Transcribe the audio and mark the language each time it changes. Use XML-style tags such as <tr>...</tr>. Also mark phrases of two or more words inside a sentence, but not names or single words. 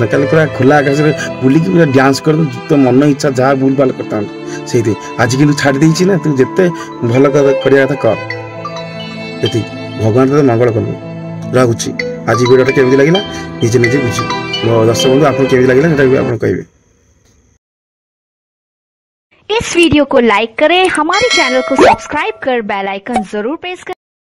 <or>କାଲି ପୁରା ଖୋଲା ଆକାଶରେ ବୁଲିକି ପୁରା ଡ୍ୟାନ୍ସ କରିଥାନ୍ତୁ, ତୋ ମନ ଇଚ୍ଛା ଯାହା ଭୁଲ ଭାଲ କରିଥାନ୍ତୁ। ସେଇଠି ଆଜି କିନ୍ତୁ ଛାଡ଼ି ଦେଇଛି ନା, ତୁ ଯେତେ ଭଲ କରିବା କଥା କର। ଏତିକି, ଭଗବାନ ତତେ ମଙ୍ଗଳ କରୁ। ରହୁଛି। ଆଜି ଭିଡ଼ିଓଟା କେମିତି ଲାଗିଲା ନିଜେ ନିଜେ ବୁଝିବେ। ମୋ ଦର୍ଶକ ବନ୍ଧୁ ଆପଣଙ୍କୁ କେମିତି ଲାଗିଲା ସେଟା ବି ଆପଣ କହିବେ।</or> <hi>इस वीडियो को लाइक करें, हमारे चैनल को सब्सक्राइब कर</hi> <en>bell icon</en> <hi>जरूर प्रेस करें।</hi>